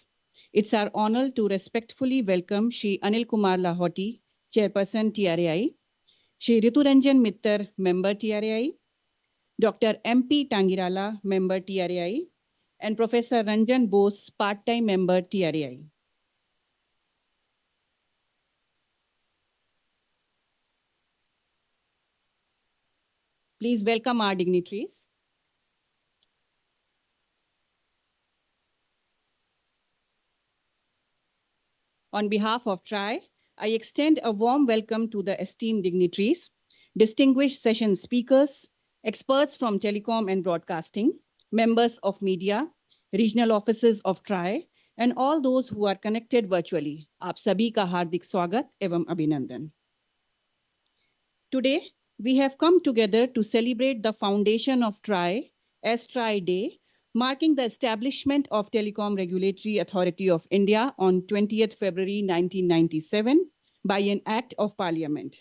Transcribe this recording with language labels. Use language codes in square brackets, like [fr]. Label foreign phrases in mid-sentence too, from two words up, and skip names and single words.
[en] It's our honor to respectfully welcome Shri Anil Kumar Lahoti, Chairperson TRAI, Shri Ritu Ranjan Mittar, Member TRAI, Dr. M.P. Tangirala, Member TRAI, and Professor Ranjan Bose, Part-time Member TRAI. Please welcome our dignitaries. On behalf of TRAI, I extend a warm welcome to the esteemed dignitaries, distinguished session speakers, experts from telecom and broadcasting, members of media, regional offices of TRAI, and all those who are connected virtually. [hi] आप सभी का हार्दिक स्वागत एवं अभिनंदन. [en] Today, we have come together to celebrate the foundation of TRAI as TRAI Day, marking the establishment of Telecom Regulatory Authority of India on 20th February 1997 by an Act of Parliament.